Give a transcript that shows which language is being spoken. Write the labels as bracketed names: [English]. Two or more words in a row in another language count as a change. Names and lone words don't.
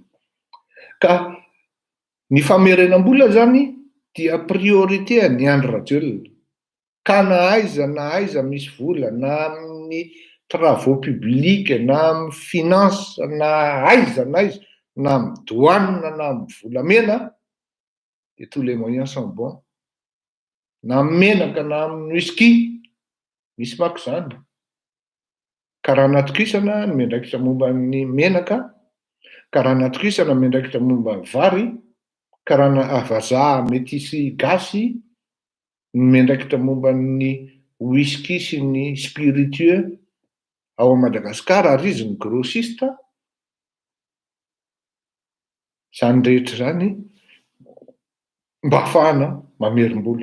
[Malagasy] Ka ny famerenam-bola zany dia priorité ny Andry Rajoelina. Ka na aiza misy vola na amin'ny [French] travaux publics [Malagasy] na amin'ny finance na aiza na amin'ny douane na amin'ny volamena dia [French] tous les moyens sont bons. [Malagasy] Na amin'ny menaka na amin'ny whisky misy mako zany. Ka raha natokisana ny miandraikitra momba ny menaka, ka raha natokisana miandraikitra momba ny vary, ka raha vazaha metisy gasy miandraikitra momba ny whisky sy ny spiritueux ao Madagasikara ary izy ny grossiste, zany rehetra zany mba ahafahana mamerim-bola.